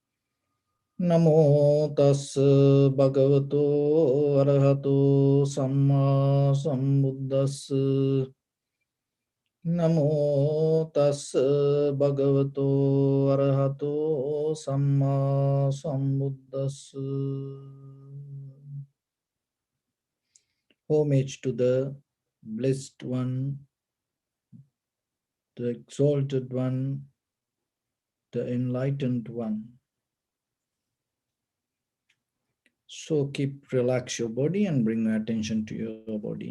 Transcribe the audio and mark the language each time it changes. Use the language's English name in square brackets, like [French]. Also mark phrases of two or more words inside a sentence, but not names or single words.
[Pali] Namo tassa bhagavato arahato samma sambuddhassa. Namo tassa bhagavato arahato samma sambuddhassa. [English] Homage to the blessed one, the exalted one, the enlightened one. So relax your body and bring your attention to your body.